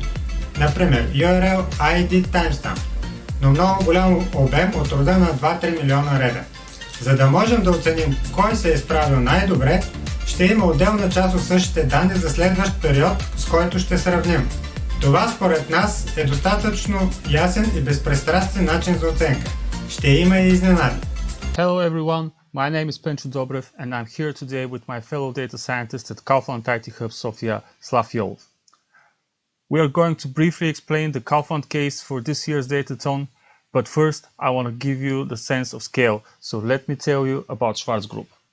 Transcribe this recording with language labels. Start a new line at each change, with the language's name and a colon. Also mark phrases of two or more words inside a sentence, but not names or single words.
Bulgarian: Например
English: URL, ID, timestamp,
Bulgarian: но много голям обем от рода на 2-3 милиона реда. За да можем да оценим кой се е справил най-добре, ще има отделна част от същите данни за следващ период, с който ще сравним. Това според нас е достатъчно ясен и безпристрастен начин за оценка. Ще има и изненади.
English: Hello everyone, my name is Pencho Dobrev and I'm here today with my fellow data scientist at Kaufland IT Hub Sofia, Slav Yolov. We are going to briefly explain the Kaufland case for this year's Datathon, but first I want to give you the sense of scale, so let me tell you about Schwarz Group.